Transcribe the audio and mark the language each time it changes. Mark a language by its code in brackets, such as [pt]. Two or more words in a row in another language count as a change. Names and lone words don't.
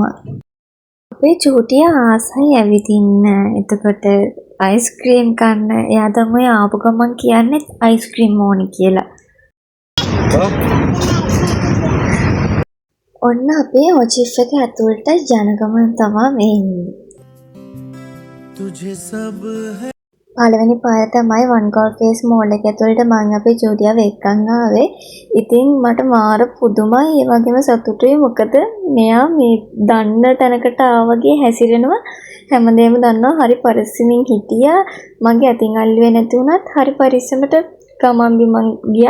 [si] අපේ චූටිය ආසයි ඇවිදින්න. එතකොට අයිස්ක්‍රීම් කන්න. එයා තමයි ආපු ගමන් කියන්නේ අයිස්ක්‍රීම් ඕනි කියලා. ඔන්න අපේ ඔචිෆ් එක ඇතුළට යන ගමන් තමයි මේ ඉන්නේ. [hi] तुझे सब है [si] පළවෙනි පාර තමයි වන් ගෝල් ෆේස් මෝල් එක ඇතුළට මම අපේ චූටියව එක්කන් ආවේ. ඉතින් මට මාර පුදුමයි ඒ වගේම සතුටුයි මොකද මෙයා මේ දන්න තැනකට ආවගේ හැසිරෙනවා හැමදේම දන්නවා හරි පරිස්සමින් හිටියා. මගේ අතින් අල්ලුවේ නැති වුණත් හරි පරිස්සමට ගමන් බිමන් ගියා.